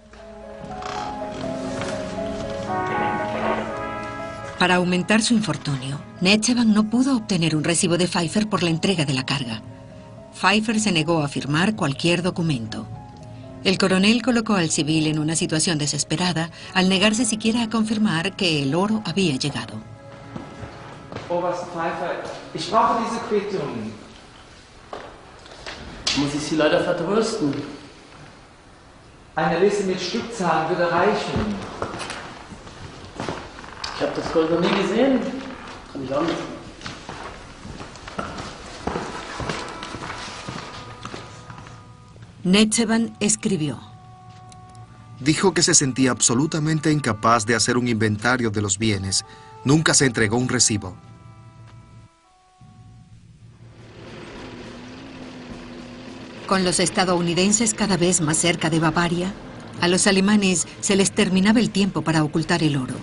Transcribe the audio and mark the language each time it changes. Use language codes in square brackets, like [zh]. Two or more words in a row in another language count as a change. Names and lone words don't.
[es] Para aumentar su infortunio, Netzeban no pudo obtener un recibo de Pfeiffer por la entrega de la carga. Pfeiffer se negó a firmar cualquier documento. El coronel colocó al civil en una situación desesperada al negarse siquiera a confirmar que el oro había llegado. [de] Oberst Pfeiffer, ich brauche diese Quittung. Muss ich Sie leider vertrösten. Eine Liste mit Stückzahlen würde reichen. Ich habe das Gold noch nie gesehen. Kann ich auch nicht. [es] Netzeban escribió. Dijo que se sentía absolutamente incapaz de hacer un inventario de los bienes. Nunca se entregó un recibo. Con los estadounidenses cada vez más cerca de Bavaria, a los alemanes se les terminaba el tiempo para ocultar el oro.